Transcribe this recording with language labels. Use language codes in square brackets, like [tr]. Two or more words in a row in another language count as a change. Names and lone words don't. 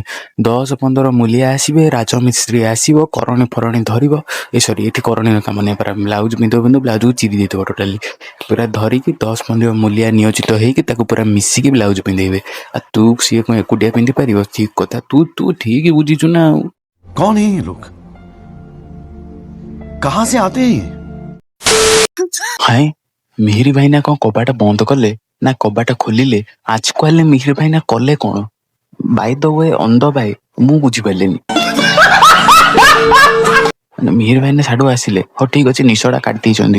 [or] 10-15 ମୂଲିଆ ଆସିବେ, ରାଜମିସ୍ତ୍ରୀ ଆସିବ, କରଣୀ ଫରଣୀ ଧରିବ। ଏଠି କରଣୀ କାମ ନାହିଁ, ପୁରା ବ୍ଲାଉଜ ପିନ୍ଧିବ, ବ୍ଲାଉଜକୁ ଚିରି ଦେଇଥିବ ଟୋଟାଲି ପୁରା ଧରିକି। 10-15 ମୂଲିଆ ନିୟୋଜିତ ହେଇକି ତାକୁ ପୁରା ମିଶିକି ବ୍ଲାଉଜ ପିନ୍ଧେଇବେ। ଆଉ ତୁ ସିଏ କ'ଣ ଏକୁଟିଆ ପିନ୍ଧି ପାରିବ? ଠିକ କଥା, ତୁ ଠିକ ବୁଝିଛୁ ନା। ଆଉ [hi] कौन है ये लोग? कहां से आते हैं? [or] ହାଏ, ମିହିର ଭାଇନା କ'ଣ କବାଟ ବନ୍ଦ କଲେ ନା କବାଟ ଖୋଲିଲେ? ଆଜକୁ ହେଲେ ମିହିର ଭାଇନା କଲେ କ'ଣ? [en] by the way, on the bye, [or] ମୁଁ ବୁଝିପାରିଲିନି। ମିହିର ଭାଇନା ସାଡ଼ୁ ଆସିଲେ, ହଉ ଠିକ ଅଛି, ନିଶଟା କାଟି ଦେଇଛନ୍ତି।